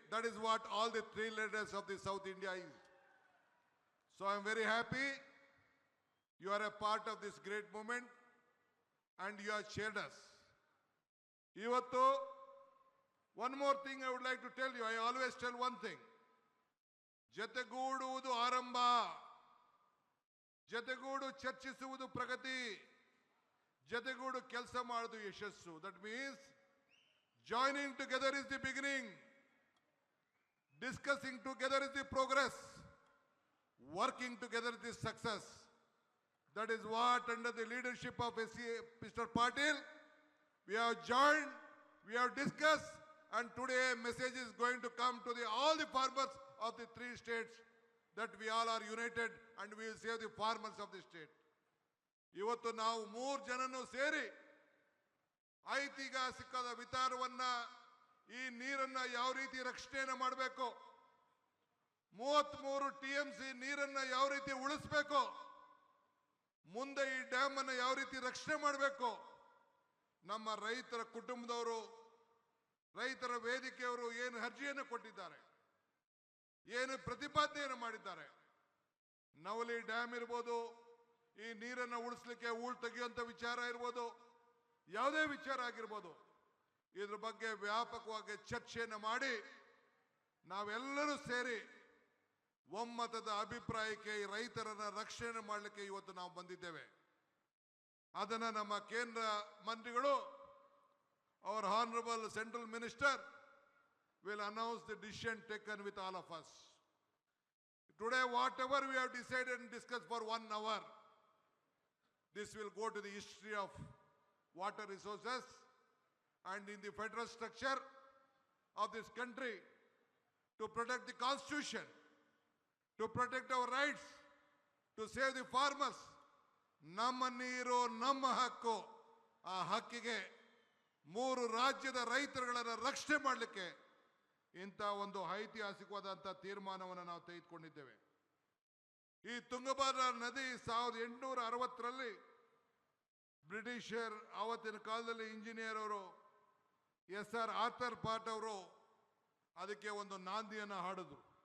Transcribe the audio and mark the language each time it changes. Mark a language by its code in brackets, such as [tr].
[en] That is what all the 3 leaders of the South India is. So I am very happy. You are a part of this great movement and you have cheered us. [kn] Ivattu, [en] one more thing I would like to tell you. I always tell one thing. [kn] ಜತೆಗೂಡುವುದು ಆರಂಭ, ಜತೆಗೂಡು ಚರ್ಚಿಸುವುದು ಪ್ರಗತಿ, ಜತೆಗೂಡು ಕೆಲಸ ಮಾಡುವುದು ಯಶಸ್ಸು. [en] That means joining together is the beginning. Discussing together is the progress. Working together is the success. That is what, under the leadership of Mr. Patil, we have joined, we have discussed, and today a message is going to come to all the farmers of the 3 states that we all are united and we will save the farmers of the state. [kn] ಇವತ್ತು ನಾವು 3 ಜನನು ಸೇರಿ ಐತಿಹಾಸಿಕದ ವಿಚಾರವನ್ನ, ಈ ನೀರನ್ನ ಯಾವ ರೀತಿ ರಕ್ಷಣೆಯನ್ನು ಮಾಡಬೇಕು, 33 TMC ನೀರನ್ನ ಯಾವ ರೀತಿ ಉಳಿಸಬೇಕು, ಮುಂದೆ ಈ ಡ್ಯಾಮ್ ಅನ್ನು ಯಾವ ರೀತಿ ರಕ್ಷಣೆ ಮಾಡಬೇಕು, ನಮ್ಮ ರೈತರ ಕುಟುಂಬದವರು, ರೈತರ ವೇದಿಕೆಯವರು ಏನು ಅರ್ಜಿಯನ್ನು ಕೊಟ್ಟಿದ್ದಾರೆ, ಏನು ಪ್ರತಿಪಾದನೆಯನ್ನು ಮಾಡಿದ್ದಾರೆ. ನವಲಿ ಡ್ಯಾಮ್ ಇರ್ಬೋದು, ಈ ನೀರನ್ನು ಉಳಿಸಲಿಕ್ಕೆ ಹೂಳು ತೆಗೆಯುವಂಥ ವಿಚಾರ ಇರ್ಬೋದು, ಯಾವುದೇ ವಿಚಾರ ಆಗಿರ್ಬೋದು, ಇದ್ರ ಬಗ್ಗೆ ವ್ಯಾಪಕವಾಗಿ ಚರ್ಚೆಯನ್ನು ಮಾಡಿ ನಾವೆಲ್ಲರೂ ಸೇರಿ ಒಮ್ಮತದ ಅಭಿಪ್ರಾಯಕ್ಕೆ ರೈತರನ್ನ ರಕ್ಷಣೆ ಮಾಡಲಿಕ್ಕೆ ಇವತ್ತು ನಾವು ಬಂದಿದ್ದೇವೆ. ಅದನ್ನ ನಮ್ಮ ಕೇಂದ್ರ ಮಂತ್ರಿಗಳು, [en] our honorable central minister will announce the decision taken with all of us. Today, whatever we have decided and discussed for 1 hour, this will go to the history of water resources and in the federal structure of this country to protect the constitution, to protect our rights, to save the farmers. [kn] ನಮ್ಮ ನೀರು ನಮ್ಮ ಹಕ್ಕು. ಆ ಹಕ್ಕಿಗೆ 3 ರಾಜ್ಯದ ರೈತರುಗಳನ್ನು ರಕ್ಷಣೆ ಮಾಡಲಿಕ್ಕೆ ಇಂಥ ಒಂದು ಐತಿಹಾಸಿಕವಾದಂಥ ತೀರ್ಮಾನವನ್ನು ನಾವು ತೆಗೆದುಕೊಂಡಿದ್ದೇವೆ. ಈ ತುಂಗಭದ್ರಾ ನದಿ 1860ರಲ್ಲಿ ಬ್ರಿಟಿಷರ್, ಆವತ್ತಿನ ಕಾಲದಲ್ಲಿ ಇಂಜಿನಿಯರ್ ಅವರು SR ಆರ್ಥರ್ ಪಾಟ್ ಅವರು ಅದಕ್ಕೆ ಒಂದು ನಾಂದಿಯನ್ನು ಹಾಡಿದ್ರು.